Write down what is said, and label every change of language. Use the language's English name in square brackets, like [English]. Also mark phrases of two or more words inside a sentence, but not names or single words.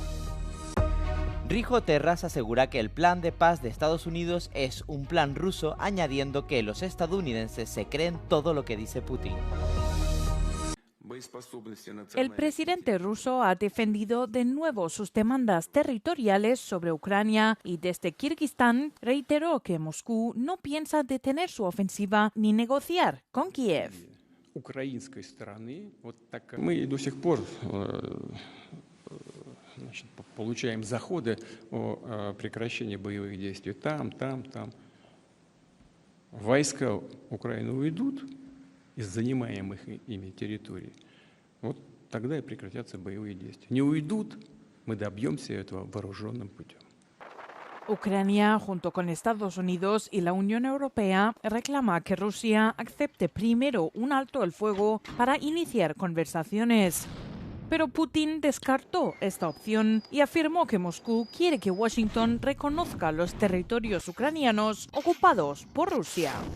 [Spanish] Rijo Terras asegura que el plan de paz de Estados Unidos es un plan ruso, añadiendo que los estadounidenses se creen todo lo que dice Putin. El presidente ruso ha defendido de nuevo sus demandas territoriales sobre Ucrania y desde Kirguistán reiteró que Moscú no piensa detener su ofensiva ni negociar con Kiev. [Russian] Мы до сих пор получаем заходы о прекращении боевых действий там. Войска Украины уйдут из занимаемых ими территорий, вот тогда и прекратятся боевые действия. Не уйдут, мы добьемся этого вооруженным путем. [Spanish] Ucrania, junto con Estados Unidos y la Unión Europea, reclama que Rusia acepte primero un alto el fuego para iniciar conversaciones. Pero Putin descartó esta opción y afirmó que Moscú quiere que Washington reconozca los territorios ucranianos ocupados por Rusia.